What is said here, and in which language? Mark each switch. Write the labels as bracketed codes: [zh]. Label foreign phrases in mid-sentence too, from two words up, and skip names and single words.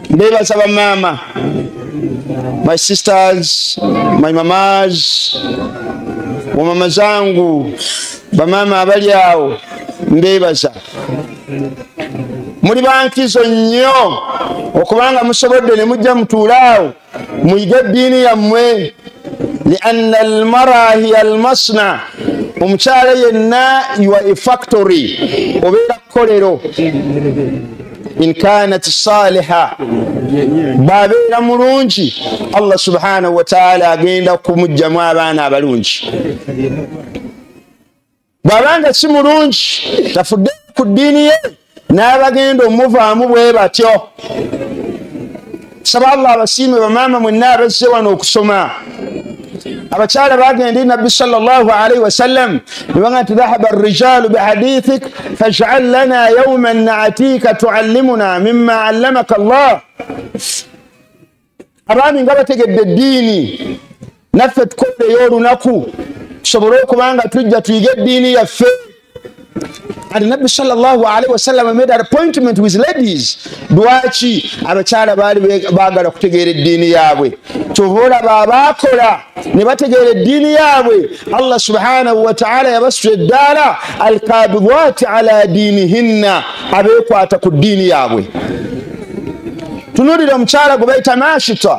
[lg] Ndebaza ba mama, [en] my sisters, my mamas, [sw] mama zangu, [lg] ba mama abali awo ndebaza. Muri bankizo nnyo okubanga musobodde ne mujja mutuulaawo muyige ddiini yammwe. [ar] لأن المرأة هي المصنع, [lg] omukyala yenna [en] you are a factory, [lg] obeera kkolero. [ar] إن كانت صالحة, [lg] babeera mulungi, [ar] الله سبحانه وتعالى [lg] agenda kumujjamu abaana abalungi. Bwabanga si mulungi tafudde ku ddiini ye n'abagenda omuvaamu bwe batyo. Saba Allah abasiime bamaama mwenna abazze wano okusoma. Abakyala bagenda Nabbi [ar] صلى الله عليه وسلم [lg] nibaga nti [ar] ذهب الرجال بحديثك فاجعل لنا يوما نأتيك تعلمنا مما علمك الله. [lg] Abaami nga bategedde eddiini naffe tukoddeyo olunaku tusobole okubanga tujja tuyige eddiini yaffe. [en] And Nabbi [ar] صلى الله عليه وسلم [en] made an appointment with ladies. [lg] Dwaki abakyala baali baagala kutegeera eddiini yaabwe. Tuvola baabakola ne bategeera eddiini yaabwe. [ar] الله سبحانه وتعالى [lg] yabasula eddaala [ar] القابضات على دينهن, [lg] abeekwata ku ddiini yaabwe. Tunuulira omukyala gwe bayita Mashita.